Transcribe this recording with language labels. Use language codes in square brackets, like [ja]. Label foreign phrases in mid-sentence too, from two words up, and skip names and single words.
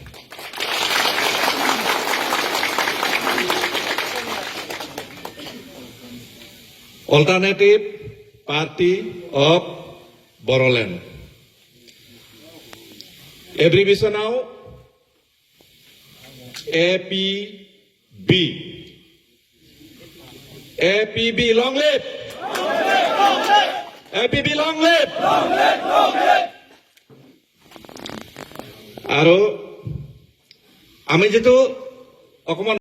[brx] अल्टारनेटिभ पार्टी अफ बर'लेण्ड। एब्रिभिएशनाव एपीबी। एपीबी [en] long live. [brx] एपीबी [en] long live. [as] আৰু আমি যেটো অকমান